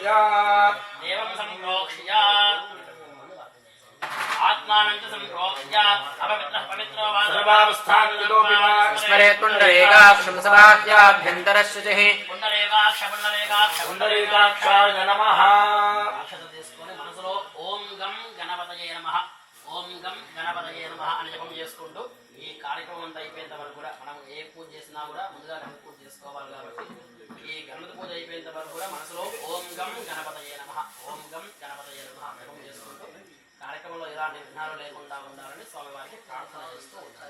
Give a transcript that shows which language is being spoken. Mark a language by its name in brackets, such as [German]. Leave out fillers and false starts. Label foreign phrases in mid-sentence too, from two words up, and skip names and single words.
[Sanskrit] देवं सम्प्रोक्ष्य आत्मानं च सम्प्रोक्ष्य अपवित्रः पवित्रो वा सर्वावस्थान्वितोऽपि वा स्मरेत् पुण्डरीकाक्षं सभाभ्याभ्यन्तरशुचिः पुण्डरीकाक्षाय नमः [Telugu] అక్షత తీసుకొని మనసులో [Sanskrit] ఓం గం గణపతయే నమః ఓం గం గణపతయే నమః [Telugu] అని జపం చేసుకుంటూ ఈ కార్యక్రమం అంతా అయిపోయేంత వరకు కూడా మనం ఏ పూజ చేసినా కూడా ముందుగా గణపతి పూజ చేసుకోవాలి కాబట్టి ఈ గణపతి పూజ అయిపోయేంత వరకు కూడా మనసులో [Sanskrit] ఓం గం గణపతయే నమః ఓం గం గణపతయే నమః [Telugu] జపం చేసుకుంటూ కార్యక్రమంలో ఎలాంటి విఘ్నాలు లేకుండా ఉండాలని స్వామివారికి ప్రార్థన చేస్తూ ఉంటారు.